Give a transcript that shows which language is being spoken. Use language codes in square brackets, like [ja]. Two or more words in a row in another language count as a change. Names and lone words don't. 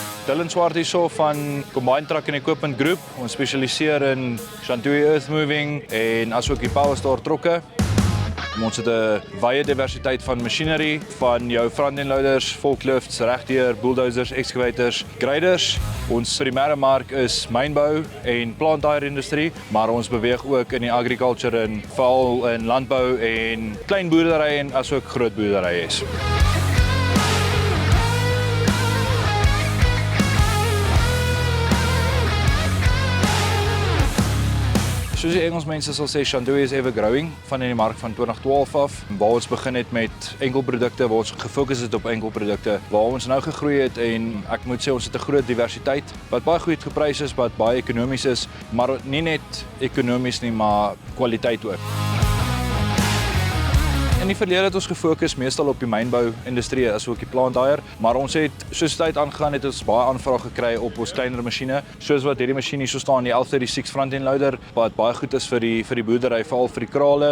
[af] Dylan Swart hierso van Combined Truck and Equipment Group. Ons spesialiseer in Shantui [en] earth moving [af] en asook die Powerstar trokke. Ons het 'n wye diversiteit van masjinerie, van jou [en] front-end loaders, forklifts, [af] regdeur, [en] bulldozers, excavators, graders. [af] Ons primêre mark is mynbou en [en] plant hire [af] industrie, maar ons beweeg ook in die agriculture en veral in landbou en klein boerderye en asook groot boerderye is. Soos die Engelsmense sal sê, Shantui is [en] ever growing [af] van in die mark van 2012 af, waar ons begin het met enkelprodukte, waar ons gefokus het op enkelprodukte, waar ons nou gegroei het en ek moet sê ons het 'n groot diversiteit, wat baie goed geprys is, wat baie ekonomies is, maar nie net ekonomies nie, maar kwaliteit ook. In die verlede het ons gefokus meestal op die mynbou-industrie asook die [en] plant hire, [af] maar ons het soos tyd aangegaan het ons baie aanvrae gekry op ons kleiner masjiene, soos wat hierdie masjien hier so staan, die 1136 [en] front-end loader, [af] wat baie goed is vir die boerdery, veral vir die krale.